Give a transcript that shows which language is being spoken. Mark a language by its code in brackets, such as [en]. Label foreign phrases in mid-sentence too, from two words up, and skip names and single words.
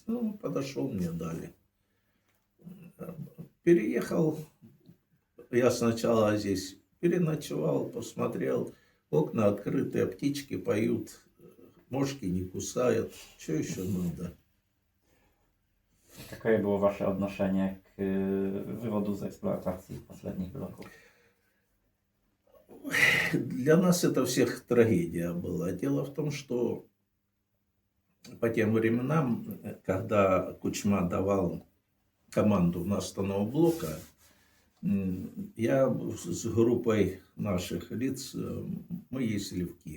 [ru] Ну, подошел, мне дали. Переехал. Я сначала здесь переночевал, посмотрел. Окна открытые, птички поют, мошки не кусают. Что еще надо? [pl] Какое było wasze odnoszenie k wywodu z eksploatacji последних bloków? [ru] Для нас это всех трагедия была. Дело в том, что по тем временам, когда Кучма давал команду на остановку блока, я с группой наших лиц, мы ездили в Киев.